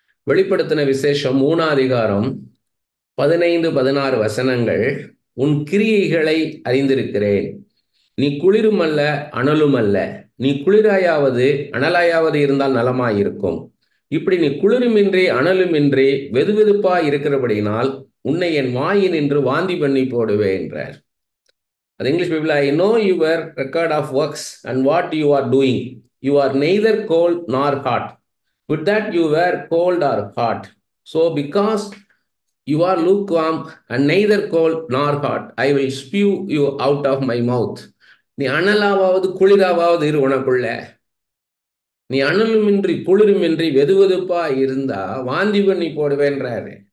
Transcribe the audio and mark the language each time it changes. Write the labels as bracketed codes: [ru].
[ta] வெளிப்படுத்தின விசேஷம் 3:15-16 உன் கிரியைகளை அறிந்திருக்கிறேன், நீ குளிரும் அல்ல அனலும் அல்ல, நீ குளிராயாவது அனலாயாவது இருந்தால் நலமாயிருக்கும். இப்படி நீ குளிருமின்றி அனலுமின்றி வெதுவெதுப்பாய் இருக்கிறபடினால் உன்னை என் வாயினின்று வாந்தி பண்ணி போடுவேன் என்றார். அது English Bible, [en] I know your record of works and what you are doing. You are neither cold nor hot. Would that you were cold or hot. So because you are lukewarm and neither cold nor hot, I will spew you out of my mouth. [ta] நீ அனலாவது குளிராவது இரு உனக்குள்ள. நீ அனலுமின்றி குளிருமின்றி வெதுவெதுப்பா இருந்தா வாந்தி பண்ணி போடுவேன்றாரு.